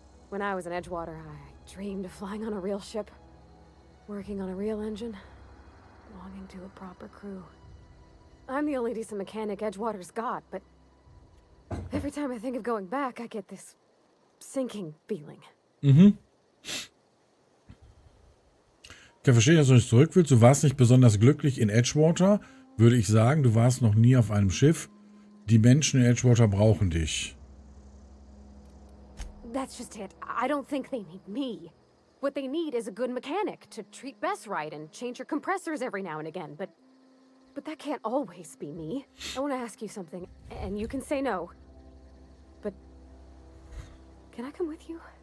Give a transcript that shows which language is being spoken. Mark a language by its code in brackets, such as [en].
[en] When I was in Edgewater, I dreamed of flying on a real ship, working on a real engine, belonging to a proper crew. I'm the only decent mechanic Edgewater's got, but every time I think of going back, I get this sinking feeling. Mhm. [de] Ich kann verstehen, dass du nicht zurück willst. Du warst nicht besonders glücklich in Edgewater. Würde ich sagen, du warst noch nie auf einem Schiff. Die Menschen in Edgewater brauchen dich. [en] That's just it. I don't think they need me. What they need is a good mechanic to treat Bess right and change her compressors every now and again, but that can't always be me. I want to ask you something, and you can say no. But can I come with you?